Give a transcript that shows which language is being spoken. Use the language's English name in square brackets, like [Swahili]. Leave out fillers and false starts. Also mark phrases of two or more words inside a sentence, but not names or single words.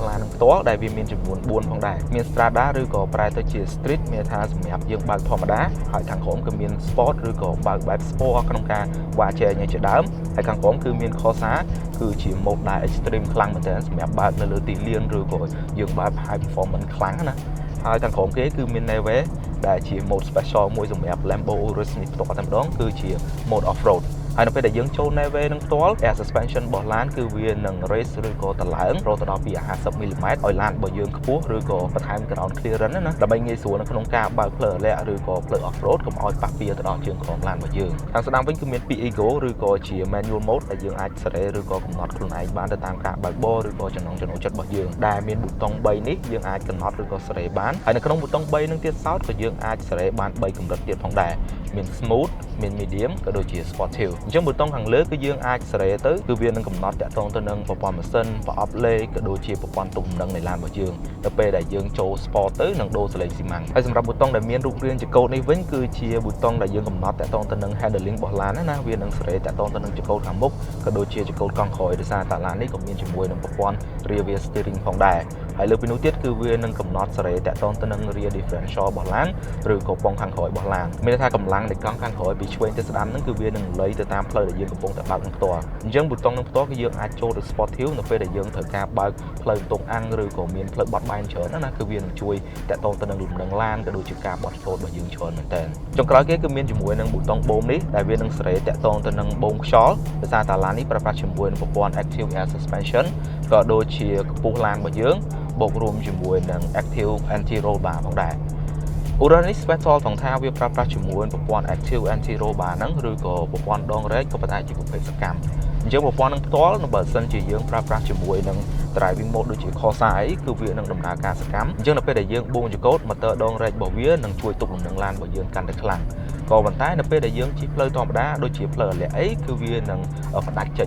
[Khmer] ឡាននឹងផ្ទាល់ដែលវាមានចំនួន4ផងដែរមាន Strada ឬក៏ប្រែទៅជា Street មានថាសម្រាប់យើងបើកធម្មតាហើយខាងក្រោមគឺមាន Sport ឬក៏បើកបែប Sport ក្នុងការ វ៉ាជែងជាដើមហើយខាងក្រោមគឺមាន Corsa គឺជា mode ដែល extreme ខ្លាំងមែនទែនសម្រាប់បើកនៅលើទីលានឬក៏យើងបើក [English] high performance [Khmer] ខ្លាំងណាហើយ ខាងក្រោមគេគឺមាន Neve ដែលជា [English] mode special [Khmer] មួយសម្រាប់ Lambo Urus នេះផ្ទាល់តែម្ដងគឺជា [English] mode off road [Khmer] ហើយនៅពេលដែលយើងចូល Neve នឹងផ្ទាល់ [English] air suspension [Khmer] របស់ឡានគឺវានឹង raise ឬក៏តម្លើងរហូតដល់ពី50 mm ឲ្យឡានរបស់យើងខ្ពស់ឬក៏បន្ថែម [English] ground clearance [Khmer] ណាដើម្បីងាយស្រួលនៅក្នុងការបើកផ្លូវអាលាក់ឬក៏ផ្លូវ [English] off road [Khmer] កុំឲ្យប៉ះពាល់ទៅដល់ជើងក្រោមឡានរបស់យើងខាងស្ដាំវិញគឺមានពី Ego ឬក៏ ជា [English] manual mode [Khmer] ដែលយើងអាចសេរីឬក៏កំណត់ខ្លួនឯងបានទៅតាមការបើកបរឬក៏ចំណង់ចំណូលចិត្តរបស់យើងដែលមានប៊ូតុង3នេះយើងអាចកំណត់ឬក៏សេរីបានហើយនៅក្នុងប៊ូតុង3នឹងទៀតសោតក៏យើងអាចសេរីបាន3កម្រិតទៀតផងដែរមាន smooth មាន medium ក៏ដូចជា sportive អញ្ចឹងប៊ូតុងខាងលើគឺយើងអាចសេរីទៅគឺវានឹងកំណត់តាក់ទងទៅនឹងប្រព័ន្ធម៉ាស៊ីនប្រអប់លេខក៏ដូចជាប្រព័ន្ធទំនើងនៃឡានរបស់យើងទៅពេលដែលយើងចូល sport ទៅនឹងដូរសលេងស៊ីម៉ាំងហើយសម្រាប់ប៊ូតុងដែលមានរូបរាងជាកូដនេះវិញគឺជាប៊ូតុងដែលយើងកំ ណត់តាក់ទងទៅនឹង handling របស់ឡានណាវានឹងសេរីតាក់ទងទៅនឹងចង្កូតខាងមុខក៏ដូចជាចង្កូតកង់ក្រោយដោយសារតាឡាននេះក៏មានជាមួយនឹងប្រព័ន្ធ [English] rear wheel steering [Khmer] ផងដែរហើយលើពីនោះទៀតគឺវានឹងកំណត់សេរីតាក់ទងទៅនឹង [English] rear differential [Khmer] របស់ឡានឬក៏ពងខាងក្រោយរបស់ឡានមានន័យថាកម្លាំងនៃកង់ខាងក្រោយពីឆ្វេងទៅស្ដាំហ្នឹងគឺវានឹងលៃទៅតាមផ្លូវដែលយើងកំពុងតែបើកនឹងផ្ទាល់អញ្ចឹងប៊ូតុងនឹងផ្ទាល់គឺយើងអាចចូល ទៅ sportive នៅពេលដែលយើងត្រូវការបើកផ្លូវតុងអាំងឬក៏មានផ្លូវបត់បែនច្រើនណាគឺវានឹងជួយតាក់ទងទៅនឹងលំនឹងឡានក៏ដូចជាការបត់ឆ្លូតរបស់យើងច្រើនមែនតើចុងក្រោយគេគឺមានជាមួយនឹងប៊ូតុងបូមនេះដែលវានឹងសេរីតាក់ទងទៅនឹងបូមខ្យល់ដោយសារតាឡាននេះប្រើប្រាស់ជាមួយនឹងប្រព័ ន្ធ [English] active air suspension [Khmer] ក៏ដូចជាកម្ពស់ឡានរបស់យើងបូករួមជាមួយនឹង [English] active anti roll bar [Khmer] ផងដែរUrus នេះ special ត្រង់ថាវាប្រើប្រាស់ជាមួយប្រព័ន្ធ [English] active anti roll bar [Khmer] ហ្នឹងឬក៏ប្រព័ន្ធដងរែកក៏ប៉ុន្តែជាប្រភេទស កម្មអញ្ចឹងប្រព័ន្ធនឹងផ្ទាល់នៅបើសិនជាយើងប្រើប្រាស់ជាមួយនឹង [English] driving mode [Khmer] ដូចជា Corsa អីគឺវានឹងដំណើរការសកម្មអញ្ចឹងនៅពេលដែលយើងបួងចង្កូត motor ដងរែក របស់វានឹងជួយទប់លំនឹងឡានរបស់យើងកាន់តែខ្លាំងក៏ប៉ុន្តែនៅពេលដែលយើងជិះផ្លូវធម្មតាដូចជាផ្លូវអាលាក់អីគឺវានឹងផ្ដាច់ចេញ